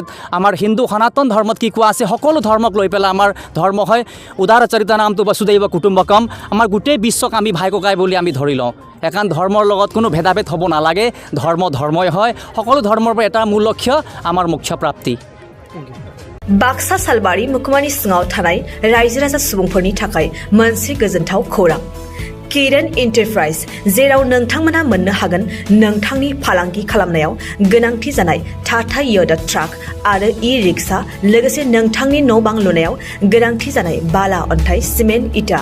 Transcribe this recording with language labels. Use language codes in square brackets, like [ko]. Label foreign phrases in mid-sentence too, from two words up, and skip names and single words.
[as] আমাৰ হিন্দু সনাতন ধৰ্মত কি কোৱা আছে, সকলো ধৰ্মক লৈ পেলাই আমাৰ ধৰ্ম হয় উদাৰ চৰিতা নামটো [sa] वसुधैव कुटुम्बकम्। [as] আমাৰ গোটেই বিশ্বক আমি ভাই ককাই বুলি আমি ধৰি লওঁ। এখন ধৰ্মৰ লগত কোনো ভেদাভেদ হ'ব নালাগে। ধৰ্মই হয়। সকলো ধৰ্মৰ পৰা এটা মূল লক্ষ্য আমাৰ মোক্ষ প্ৰাপ্তি। [brx] बाक्सा सालबारि मुखुमानि सिङाव थानाय रायजो राजा सुबुंफोरनि थाखाय मोनसे गोजोनथाव खौरां। किरण एन्टारप्राइज, जेराव नोंथांमोना मोननो हागोन नोंथांनि फालांगि खालामनायाव गोनांथि जानाय टाटा य'दा ट्राक आरो ई-रिक्शा, लोगोसे नोंथांनि न' बां लुनायाव गोनांथि जानाय बाला, अन्थाइ, सिमेन्ट, इटा।